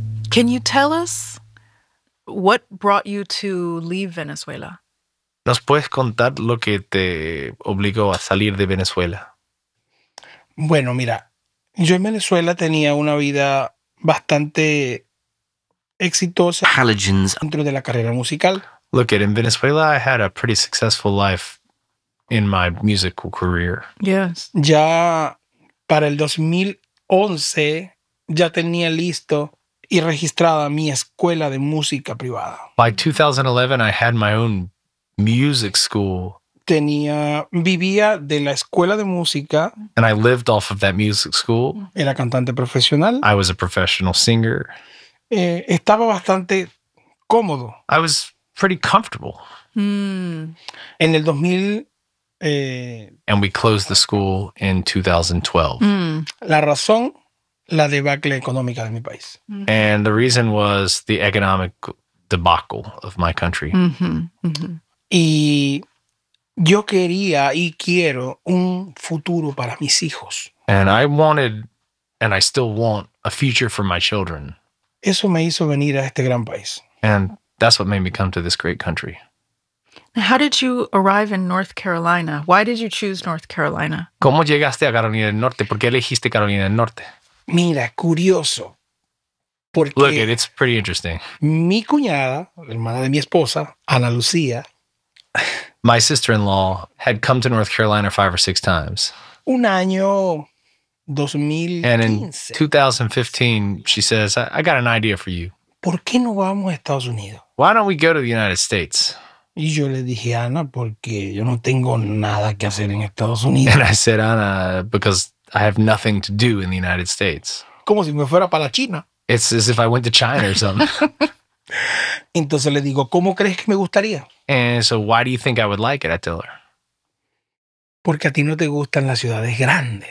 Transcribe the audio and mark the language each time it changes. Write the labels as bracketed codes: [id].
[en] Can you tell us what brought you to leave Venezuela? [es] ¿Nos puedes contar lo que te obligó a salir de Venezuela? Bueno, mira, yo en Venezuela tenía una vida bastante exitosa. Halogens. Dentro de la carrera musical. [en] Look, in Venezuela, I had a pretty successful life in my musical career. Yes. [es] Ya para el 2011, ya tenía listo y registrada mi escuela de música privada. [en] By 2011, I had my own music school. [es] Tenía, vivía de la escuela de música. [en] And I lived off of that music school. [es] Era cantante profesional. [en] I was a professional singer. [es] Estaba bastante cómodo. [en] I was pretty comfortable. [es] En el 2000... [en] And we closed the school in 2012. [es] La razón, la debacle económica de mi país. [en] And the reason was the economic debacle of my country. [es] Y yo quería y quiero un futuro para mis hijos. [en] And I wanted, and I still want, a future for my children. [es] Eso me hizo venir a este gran país. [en] And that's what made me come to this great country. How did you arrive in North Carolina? Why did you choose North Carolina? [es] ¿Cómo llegaste a Carolina del Norte? ¿Por qué elegiste Carolina del Norte? Mira, curioso. Porque [en] look, it's pretty interesting. [es] Mi cuñada, hermana de mi esposa, Ana Lucía. [en] My sister-in-law had come to North Carolina 5 or 6 times. [es] Un año 2015. [en] And in 2015, she says, I got an idea for you. [es] ¿Por qué no vamos a Estados Unidos? [en] Why don't we go to the United States? [es] Y yo le dije, Ana, porque yo no tengo nada que hacer en Estados Unidos. [en] And I said, Ana, because I have nothing to do in the United States. [es] Como si me fuera para China. [en] It's as if I went to China or something. [es] Entonces le digo, ¿cómo crees que me gustaría? [en] And so why do you think I would like it? I tell her. [es] Porque a ti no te gustan las ciudades grandes.